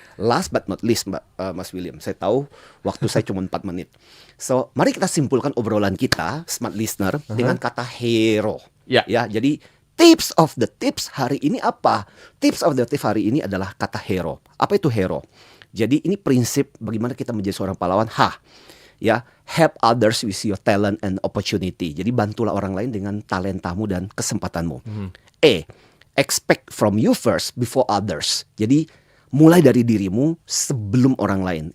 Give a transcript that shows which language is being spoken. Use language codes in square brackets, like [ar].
[en] Last but not least, [id] Mas William, saya tahu waktu saya cuma 4 menit. So, mari kita simpulkan obrolan kita, smart listener, dengan kata hero. Ya. Ya, jadi tips of the tips hari ini apa? Tips of the tips hari ini adalah kata hero. Apa itu hero? Jadi ini prinsip bagaimana kita menjadi seorang pahlawan. [en] Ya, help others with your talent and opportunity. [id] Jadi bantulah orang lain dengan talentamu dan kesempatanmu. [en] Expect from you first before others. [id] Jadi mulai dari dirimu sebelum orang lain.